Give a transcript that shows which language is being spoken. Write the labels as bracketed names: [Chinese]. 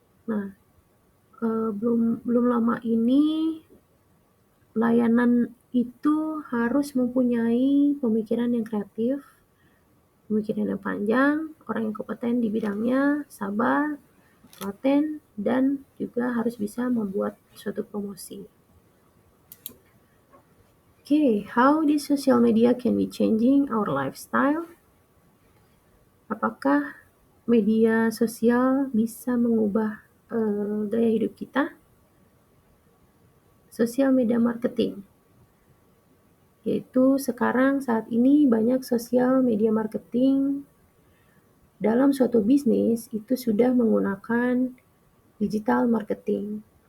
[Indonesian] Nah, belum lama ini layanan itu harus mempunyai pemikiran yang kreatif, pemikiran yang panjang, orang yang kompeten di bidangnya, sabar, telaten, dan juga harus bisa membuat suatu promosi. [English] Okay, how this social media can be changing our lifestyle? [Indonesian] Apakah media sosial bisa mengubah gaya hidup kita? Social media marketing, yaitu sekarang saat ini banyak social media marketing dalam suatu bisnis itu sudah menggunakan digital marketing.